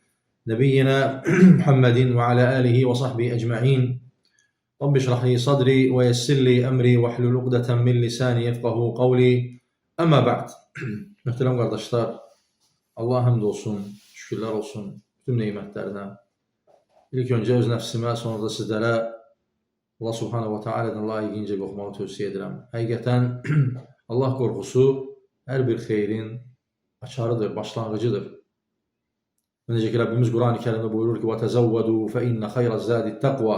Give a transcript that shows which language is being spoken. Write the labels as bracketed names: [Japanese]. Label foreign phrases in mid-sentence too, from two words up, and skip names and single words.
[Arabic] نبينا محمد وعلى آله وصحبه أجمعين. رب اشرح لي صدري ويسر لي أمري واحلل عقدة من لساني يفقهوا قولي. أما بعد. [Turkish] Muhterem kardeşler, Allah'a hamd olsun, şükürler olsun tüm nimetlerine. [Azerbaijani] İlk önce öz nəfsimə, sonra da sizlərə Allah Subhanahu wa Ta'ala'dan layiqincə qorxmağı tövsiyə edirəm. Həqiqətən Allah qorxusu hər bir xeyrin açarıdır, başlanğıcıdır. Necə ki Rabbimiz Quran-ı Kərimdə buyurur ki: [Arabic] "وتزودوا فإن خير الزاد التقوى."